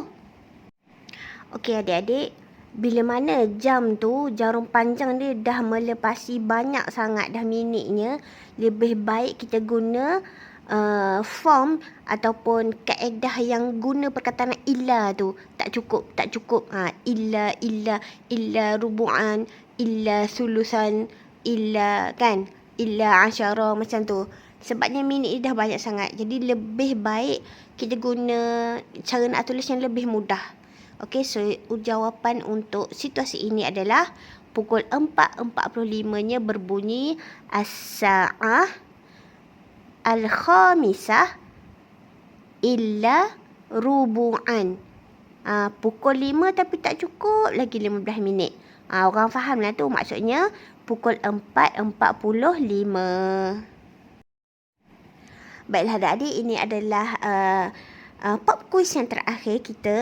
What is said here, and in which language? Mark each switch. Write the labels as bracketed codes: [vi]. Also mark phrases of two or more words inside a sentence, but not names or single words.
[ms] Okey adik-adik, bila mana jam tu, jarum panjang dia dah melepasi banyak sangat dah minitnya, lebih baik kita guna form ataupun kaedah yang guna perkataan illa tu. Tak cukup. [ar] إلا ربعا، إلا ثلثا، إلا كان، إلا عشرة, [ms] macam tu. Sebabnya minit dia dah banyak sangat. Jadi lebih baik kita guna cara nak tulis yang lebih mudah. Okey, so jawapan untuk situasi ini adalah pukul 4:45-nya berbunyi [ar] الساعة، الخامسة إلا ربعا. [ms] Pukul 5 tapi tak cukup lagi 15 minit. Orang faham lah tu, maksudnya pukul 4.45. Baiklah adik-adik, ini adalah pop quiz yang terakhir kita.